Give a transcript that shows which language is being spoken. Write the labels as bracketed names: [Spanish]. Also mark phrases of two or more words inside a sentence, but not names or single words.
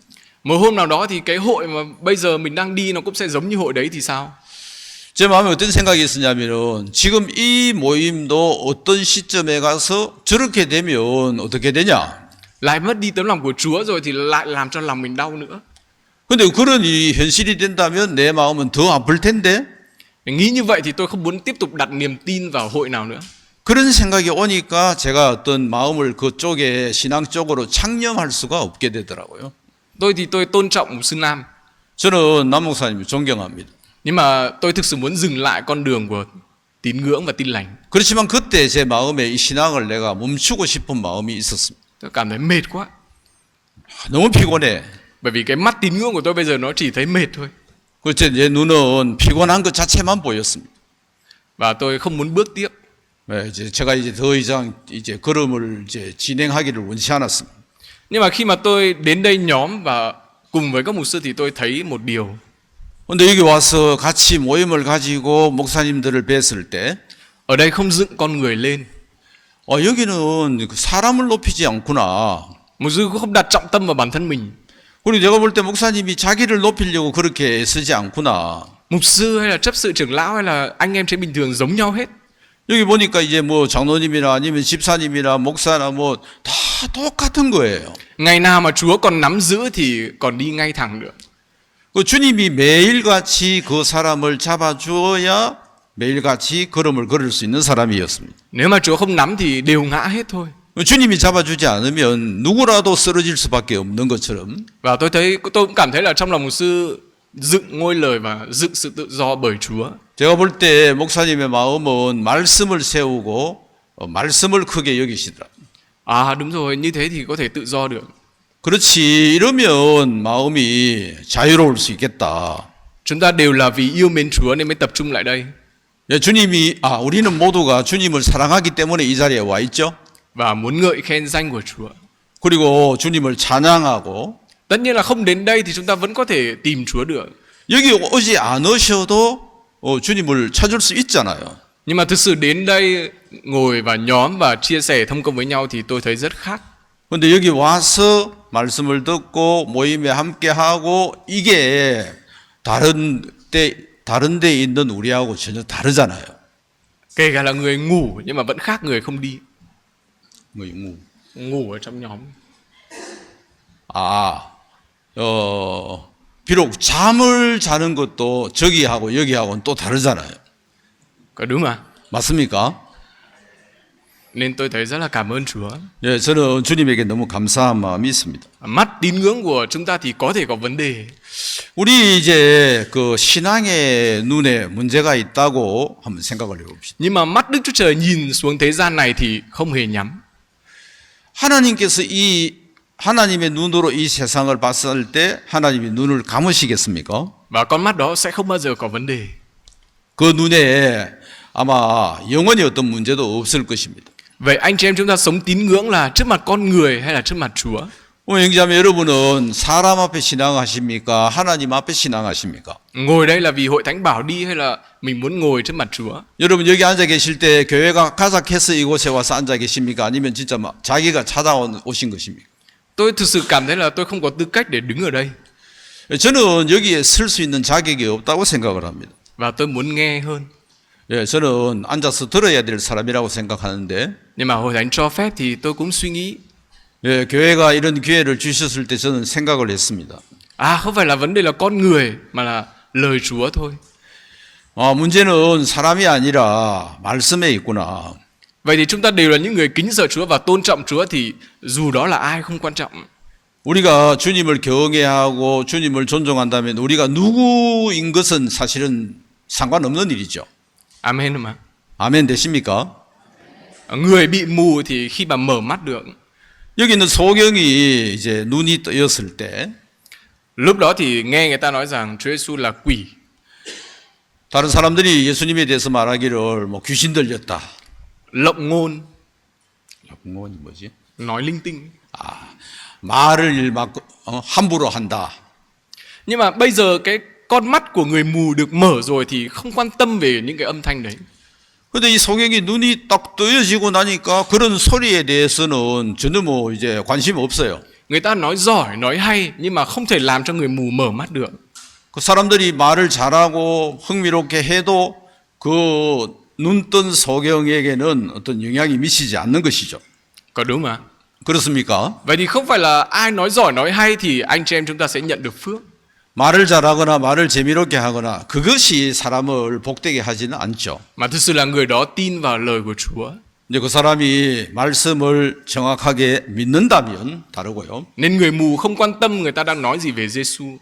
[Vietnamese] Một hôm nào đó thì cái hội mà bây giờ mình đang đi nó cũng sẽ giống như hội đấy thì sao? [Korean] 제 마음에 어떤 생각이 있었냐면은 지금 이 모임도 어떤 시점에 가서 저렇게 되면 어떻게 되냐? [Vietnamese] Lại mất đi tấm lòng của Chúa rồi thì lại làm cho lòng mình đau nữa. [Korean] 근데 그런 일이 현실이 된다면 내 마음은 더 아플 텐데 [Vietnamese] Nghĩ như vậy thì tôi không muốn tiếp tục đặt niềm tin vào hội nào nữa. [Korean] 그런 생각이 오니까 제가 어떤 마음을 그쪽에 신앙 쪽으로 창념할 수가 없게 되더라고요. [Vietnamese] Tôi thì tôi tôn trọng mục sư Nam, [Korean] 저는 남 목사님을 존경합니다. [Vietnamese] nhưng mà tôi thực sự muốn dừng lại con đường của tín ngưỡng và tin lành. [Korean] 그렇지만 그때 제 마음에 이 신앙을 내가 멈추고 싶은 마음이 있었습니다. [Vietnamese] Tôi cảm thấy mệt quá. [Korean] 너무 피곤해. [Vietnamese] Bởi vì cái mắt tín ngưỡng của tôi bây giờ nó chỉ thấy mệt thôi. [Korean] 그때 내 눈은 피곤한 것 자체만 보였습니다. [Vietnamese] Và tôi không muốn bước tiếp. [Korean] 제가 이제 더 이상 이제 걸음을 이제 진행하기를 원치 않았습니다. [Vietnamese] Nhưng mà khi mà tôi đến đây nhóm và cùng với các mục sư thì tôi thấy một điều. [Korean] 근데 여기 와서 같이 모임을 가지고 목사님들을 뵀을 때 [Vietnamese] Ở đây không dựng con người lên. [Korean] 여기는 사람을 높이지 않구나. [Vietnamese] Mục sư cũng không đặt trọng tâm vào bản thân mình. [Korean] 그리고 내가 볼 때 목사님이 자기를 높이려고 그렇게 애쓰지 않구나. [Vietnamese] Mục sư hay là chấp sự trưởng lão hay là anh em trên bình thường giống nhau hết. [Korean] 여기 보니까 이제 뭐 장로님이나 아니면 집사님이나 목사나 뭐 다 똑같은 거예요. [Vietnamese] Ngày nào mà Chúa còn nắm giữ thì còn đi ngay thẳng được. [Korean] 그 주님이 매일같이 그 사람을 잡아주어야 매일같이 걸음을 걸을 수 있는 사람이었습니다. [Vietnamese] Nếu mà Chúa không nắm thì đều ngã hết thôi. [Korean] 주님이 잡아주지 않으면 누구라도 쓰러질 수밖에 없는 것처럼 [Vietnamese] Và tôi cũng cảm thấy là trong lòng mục sư dựng ngôi lời và dựng sự tự do bởi Chúa. [Korean] 제가 볼 때 목사님의 마음은 말씀을 세우고 말씀을 크게 여기시더라. [Vietnamese] À đúng rồi, như thế thì có thể tự do được. [Korean] 그렇지 이러면 마음이 자유로울 수 있겠다. [Vietnamese] Chúng ta đều là vì yêu mến Chúa nên mới tập trung lại đây. [Korean] 우리는 모두가 주님을 사랑하기 때문에 이 자리에 와 있죠. [Vietnamese] Và muốn ngợi khen danh của Chúa. [Korean] 그리고 주님을 찬양하고 [Vietnamese] Tất nhiên là không đến đây thì chúng ta vẫn có thể tìm Chúa được. [Korean] 여기 오지 않으셔도 주님을 찾을 수 있잖아요. [Vietnamese] Nhưng mà thực sự đến đây ngồi và nhóm và chia sẻ thông công với nhau thì tôi thấy rất khác. [Korean] 근데 여기 와서 말씀을 듣고 모임에 함께하고 이게 다른 데 있는 우리하고 전혀 다르잖아요. [Vietnamese] Kể cả là người ngủ nhưng mà vẫn khác người không đi. người ngủ. Ngủ ở trong nhóm. [Korean] 비록 잠을 자는 것도 저기하고 여기하고는 또 다르잖아요. [Vietnamese] Có đúng mà. [Korean] 맞습니까? [Vietnamese] Nên tôi thấy rất là cảm ơn Chúa. [Korean] 예, 저는 주님에게 너무 감사한 마음이 있습니다. [Vietnamese] Mắt tín ngưỡng của chúng ta thì có thể có vấn đề. [Korean] 우리 이제 그 신앙의 눈에 문제가 있다고 한번 생각을 해봅시다. [Vietnamese] Nhưng mà mắt Đức Chúa Trời nhìn xuống thế gian này thì không hề nhắm. [Korean] 하나님께서 이 하나님의 눈으로 이 세상을 봤을 때 하나님이 눈을 감으시겠습니까? [Vietnamese] Và con mắt đó sẽ không bao giờ có vấn đề. [Korean] 그 눈에 아마 영원히 어떤 문제도 없을 것입니다. [Vietnamese] Vậy anh chị em chúng ta sống tín ngưỡng là trước mặt con người hay là trước mặt Chúa? [Korean] 형제자매 여러분은 사람 앞에 신앙하십니까? 하나님 앞에 신앙하십니까? [Vietnamese] Ngồi đây là vì hội thánh bảo đi hay là mình muốn ngồi trước mặt Chúa? [Korean] 여러분 여기 앉아 계실 때 교회가 가작해서 이곳에 와서 앉아 계십니까? 아니면 진짜 자기가 찾아오신 것입니까? [Vietnamese] Tôi thực sự cảm thấy là tôi không có tư cách để đứng ở đây. [Korean] 저는 여기에 설 수 있는 자격이 없다고 생각을 합니다. [Vietnamese] Và tôi muốn nghe hơn. [Korean] 예, 저는 앉아서 들어야 될 사람이라고 생각하는데 [Vietnamese] Nhưng mà hội thánh cho phép thì tôi cũng suy nghĩ. [Korean] 예, 교회가 이런 기회를 주셨을 때 저는 생각을 했습니다. [Vietnamese] Không phải là vấn đề là con người mà là lời Chúa thôi. [Korean] 문제는 사람이 아니라 말씀에 있구나. [Vietnamese] Vậy thì chúng ta đều là những người kính sợ Chúa và tôn trọng Chúa, thì dù đó là ai không quan trọng. [Korean] 우리가 주님을 경외하고 주님을 존중한다면 우리가 누구인 것은 사실은 상관없는 일이죠. [Vietnamese] Amen mà. [Korean] 아멘 되십니까? [Vietnamese] Người bị mù thì khi mà mở mắt được, [Korean] 여기 있는 소경이 이제 눈이 뜨였을 때 [Vietnamese] lúc đó thì nghe người ta nói rằng Chúa Giêsu là quỷ. [Korean] 다른 사람들이 예수님에 대해서 말하기를 뭐 귀신 들렸다. [Vietnamese] Lộng ngôn, [Korean] 영혼이 뭐지? [Vietnamese] nói linh tinh. [Korean] 말을 막 함부로 한다. [Vietnamese] Nhưng mà bây giờ cái con mắt của người mù được mở rồi thì không quan tâm về những cái âm thanh đấy. [Korean] 근데 이 소경이 눈이 딱 뜨여지고 나니까 그런 소리에 대해서는 전혀 뭐 이제 관심 없어요. [Vietnamese] Người ta nói giỏi, nói hay, nhưng mà không thể làm cho người mù mở mắt được. [Korean] 그 사람들이 말을 잘하고 흥미롭게 해도 그 눈뜬 소경에게는 어떤 영향이 미치지 않는 것이죠. [Vietnamese] Có đúng mà? [Korean] 그렇습니까? [Vietnamese] Vậy thì không phải là ai nói giỏi, nói hay thì anh chị em chúng ta sẽ nhận được phước. [Korean] 말을 잘하거나 말을 재미롭게 하거나 그것이 사람을 복되게 하지는 않죠. [Vietnamese] Mà thực sự là người đó tin vào lời của Chúa. [Korean] 이제 그 사람이 말씀을 정확하게 믿는다면 다르고요. [Vietnamese] Nên người mù không quan tâm người ta đang nói gì về Giêsu.